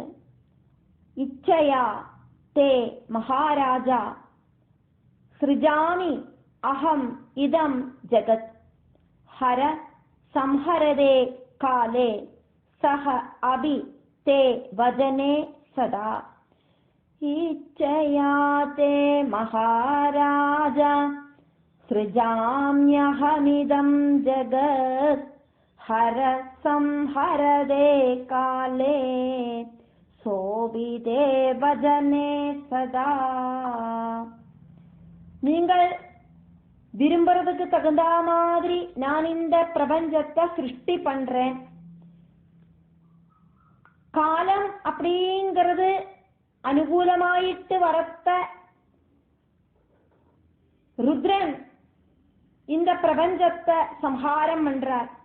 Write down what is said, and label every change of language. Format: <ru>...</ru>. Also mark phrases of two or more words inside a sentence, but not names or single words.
<sa>इच्छया ते महाराज सृजामि अहम् इदम् जगत् हर संहरते काले सह अपि ते वजने सदा. इच्छया ते महाराज सृजाम्यहमिदं जगत् हर संहरदे काले सोभिदे भजने सदा.</sa> <ta>நீங்கள் விரும்புறதுக்கு தகுந்த மாதிரி நான் இந்த பிரபஞ்சத்தை சிருஷ்டி பண்றேன். காலம் அப்படிங்கிறது அனுகூலமாயிட்டு வரத்த ருத்ரன் இந்த பிரபஞ்சத்தை சம்ஹாரம் பண்றார்.</ta>